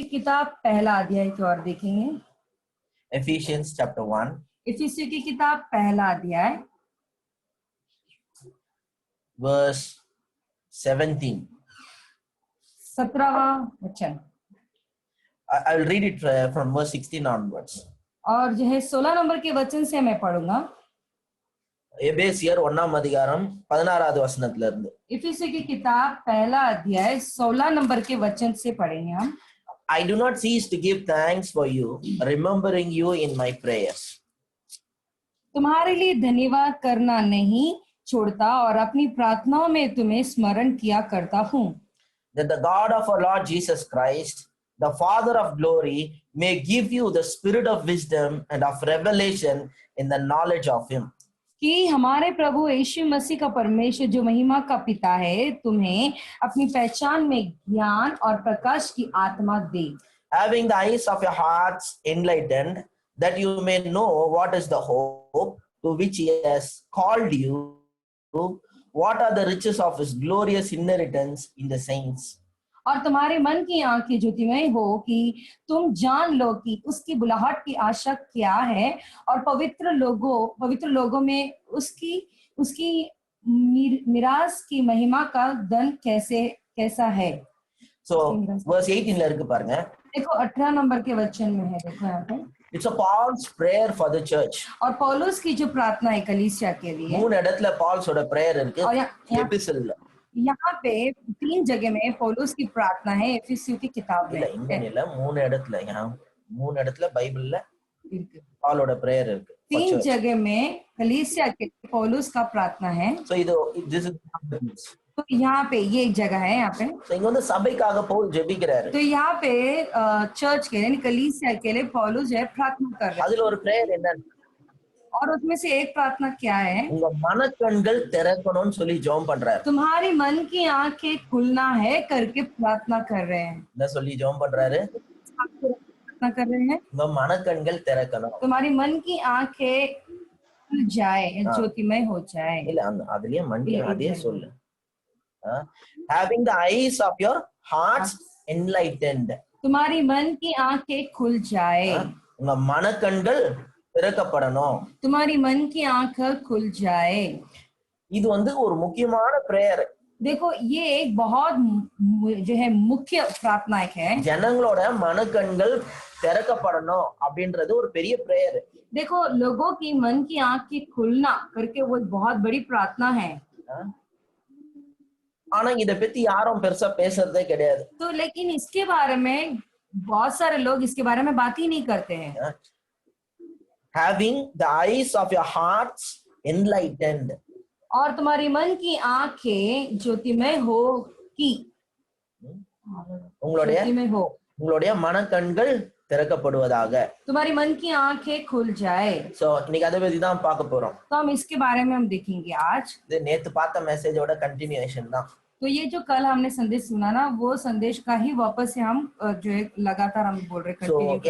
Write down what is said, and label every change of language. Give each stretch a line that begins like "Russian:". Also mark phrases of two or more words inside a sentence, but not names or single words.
Hindi: किताब पहला अध्याय की ओर देखेंगे।
English: Ephesians chapter 1,
Hindi: इफिसियों की किताब पहला अध्याय
English: verse 17.
Hindi: 17वां वचन
English: I will read it from verse 16 onwards.
Hindi: और जो है 16 नंबर के वचन से मैं पढ़ूंगा।
Tamil: எபேசியர் 1ஆம் அதிகாரம் 16வது வசனத்துல இருந்து.
Hindi: इफिसियों की किताब पहला अध्याय 16 नंबर के वचन से पढ़ेंगे हम।
English: I do not cease to give thanks for you, remembering you in my prayers.
Hindi: तुम्हारे लिए धन्यवाद करना नहीं छोड़ता और अपनी प्रार्थनाओं में तुम्हें स्मरण किया करता हूँ,
English: That the God of our Lord Jesus Christ, the Father of glory, may give you the spirit of wisdom and of revelation in the knowledge of him.
Hindi: कि हमारे प्रभु यीशु मसीह का परमेश्वर जो महिमा का पिता है तुम्हें अपनी पहचान में ज्ञान और प्रकाश की आत्मा दे,
English: Having the eyes of your hearts enlightened, that you may know what is the hope to which he has called you, what are the riches of his glorious inheritance in the saints.
Hindi: और तुम्हारे मन की आंखें ज्योतिमय हो कि तुम जान लो कि उसकी बुलाहट की आशा क्या है और पवित्र लोगों में उसकी मिरास की महिमा का धन कैसा है।
English: So verse
Tamil: 18 ல இருக்கு பாருங்க.
Hindi: देखो 18 नंबर के वचन में है, देखो यहाँ पे
English: It's a Paul's prayer for the church.
Hindi: और पौलुस की जो प्रार्थना है कलीसिया के लिए।
Tamil: மூணு இடத்துல பால்ஸோட prayer இருக்கு
Hindi: और
Tamil: எபிசல்ல.
Hindi: यहाँ पे 3 जगह में पौलुस की प्रार्थना है एफिसियों की किताब में।
Tamil: இல்ல மூணு இடத்துல, यहाँ மூணு இடத்துல பைபிள்ல பாலோட prayer இருக்கு।
Hindi: 3 जगह में कलीसिया के पौलुस का प्रार्थना है।
English: So this is
Hindi: तो यहाँ पे ये एक जगह है यहाँ पे।
Tamil: So இங்க வந்து சபைக்காக பவுல் ஜெபிக்கிறாரு।
Hindi: तो यहाँ पे चर्च के यानी कलीसिया के लिए पौलुस जो है प्रार्थना कर रहे हैं।
Tamil: அதுல ஒரு prayer என்ன?
Hindi: और उसमें से एक प्रार्थना क्या है?
Tamil: உங்க மனக்கண்கள் திறக்கணும்னு சொல்லி ஜெபம் பண்றாரு।
Hindi: तुम्हारी मन की आंखें खुलना है करके प्रार्थना कर रहे हैं।
Tamil: என்ன சொல்லி ஜெபம் பண்றாரு?
Hindi: प्रार्थना कर रहे हैं
Tamil: உங்க மனக்கண்கள் திறக்கணும்।
Hindi: तुम्हारी मन की आंखें खुल जाए, ज्योतिमय हो जाए।
Tamil: இல்ல அதுலயே மண்டி அதே சொல்லு।
English: Having the eyes of your hearts enlightened.
Hindi: तुम्हारी मन की आंखें खुल जाए।
Tamil: உங்க மனக்கண்கள் திறக்கப்படணும்।
Hindi: तुम्हारी मन की आंखें खुल जाए।
Tamil: இது வந்து ஒரு முக்கியமான பிரேயர்।
Hindi: देखो ये एक बहुत जो है मुख्य प्रार्थना है।
Tamil: ஜனங்களோட மனக்கண்கள் திறக்கப்படணும் அப்படின்றது ஒரு பெரிய பிரேயர்।
Hindi: देखो लोगों की मन की आंख की खुलना करके वो बहुत बड़ी प्रार्थना है।
Tamil: ஆனா இத பத்தி யாரும் பெருசா பேசுறதே கிடையாது।
Hindi: तो लेकिन इसके बारे में बहुत सारे लोग इसके बारे में बात ही नहीं करते हैं।
English: Having the eyes of your hearts enlightened.
Hindi: और तुम्हारी मन की आंखें ज्योतिमय हो कि
Tamil: உங்களுடைய மனக்கண்கள் திறக்கப்படுவதாக।
Hindi: तुम्हारी मन की आंखें खुल जाए।
Tamil: சோ இன்னைக்கு அதை பத்தி தான் பார்க்க போறோம்।
Hindi: तो हम इसके बारे में हम देखेंगे आज।
Tamil: இது நேத்து பார்த்த மெசேஜோட கண்டினியூவேஷன் தான்।
Hindi: तो ये जो कल हमने संदेश सुना ना वो संदेश का ही वापस से हम जो है लगातार हम बोल रहे कंटिन्यू कर रहे हैं।